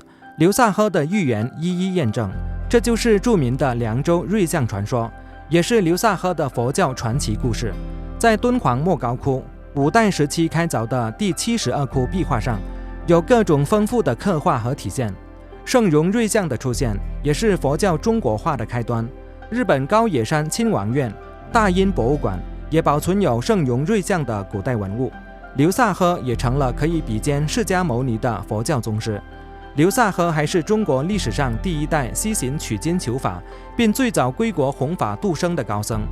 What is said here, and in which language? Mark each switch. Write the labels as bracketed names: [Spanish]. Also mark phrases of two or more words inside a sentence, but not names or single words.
[Chinese] 流薩河的預言一一驗證，這就是著名的涼州瑞相傳說，也是流薩河的佛教傳奇故事。在敦煌莫高窟5代時期開鑿的第72窟壁畫上，有各種豐富的刻畫和體現。聖容瑞相的出現，也是佛教中國化的開端。日本高野山親王院大英博物館也保存有聖容瑞相的古代文物。流薩河也成了可以比肩釋迦牟尼的佛教宗師。流薩河還是中國歷史上第一代西行取經求法，並最早歸國弘法度生的高僧。